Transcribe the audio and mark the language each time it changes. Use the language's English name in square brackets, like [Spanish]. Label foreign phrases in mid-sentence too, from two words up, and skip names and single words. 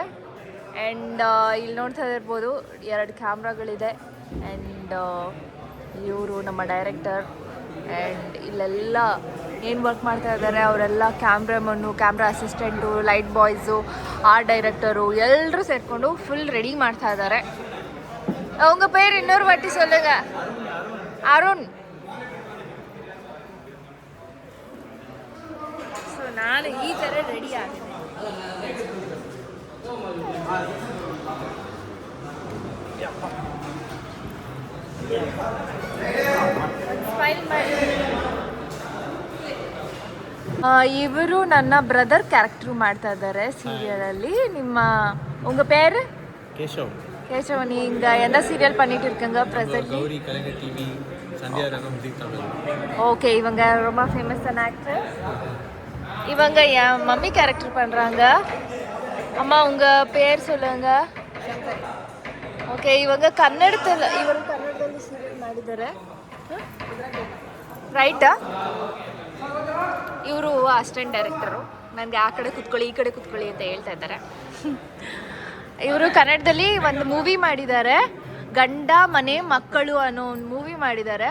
[Kannada] ಆ್ಯಂಡ್ ಇಲ್ಲಿ ನೋಡ್ತಾ ಇರ್ಬೋದು 2 ಕ್ಯಾಮ್ರಾಗಳಿದೆ. ಆ್ಯಂಡ್ ಇವರು ನಮ್ಮ ಡೈರೆಕ್ಟರ್. ಆ್ಯಂಡ್ ಇಲ್ಲೆಲ್ಲ ಏನು ವರ್ಕ್ ಮಾಡ್ತಾ ಇದ್ದಾರೆ ಅವರೆಲ್ಲ ಕ್ಯಾಮ್ರಾಮನ್ನು, [English] camera assistant, light boys, art director [Kannada] ಎಲ್ಲರೂ ಸೇರಿಕೊಂಡು [English] full ready [Kannada] ಮಾಡ್ತಾ ಇದ್ದಾರೆ. [Tamil] அவங்க பேர் இன்னொரு வாட்டி சொல்லுங்க. [Kannada] ಅರುಣ್. ಸೊ ನಾನು ಈ ಥರ ರೆಡಿ ಆಗಿದೆ. ಸ್ಮೈಲ್ ಮಾಡಿ. ಇವರು ನನ್ನ [English] brother character [Kannada] ಮಾಡ್ತಾ ಇದ್ದಾರೆ ಸೀರಿಯಲಲ್ಲಿ. [Tamil] உங்க பேர்? கேஷவ். கேசவ, நீங்க எந்த சீரியல் பண்ணிட்டு இருக்கீங்க ப்ரெசென்ட்லி? கௌரி கலைஞர் டிவி, சந்தியா ரகம், ஜீ தமிழ். ஓகே, இவங்க ரொம்ப ஃபேமஸான ஆக்டர். இவங்க என் [English] mummy character [Tamil] பண்ணுறாங்க. அம்மா உங்கள் பேர் சொல்லுங்க. [Kannada] ಓಕೆ, ಇವರು ಕನ್ನಡದಲ್ಲಿ ಸೀರಿಯಲ್ ಮಾಡಿದ್ದಾರೆ, ರೈಟಾ? ಇವರು [English] assistant director. [Kannada] ನನಗೆ ಆ ಕಡೆ ಕೂತ್ಕೊಳ್ಳಿ, ಈ ಕಡೆ ಕೂತ್ಕೊಳ್ಳಿ ಅಂತ ಹೇಳ್ತಾ ಇದ್ದಾರೆ. ಇವರು ಕನ್ನಡದಲ್ಲಿ ಒಂದು ಮೂವಿ ಮಾಡಿದ್ದಾರೆ, ಗಂಡ ಮನೆ ಮಕ್ಕಳು ಅನ್ನೋ ಒಂದು ಮೂವಿ ಮಾಡಿದ್ದಾರೆ.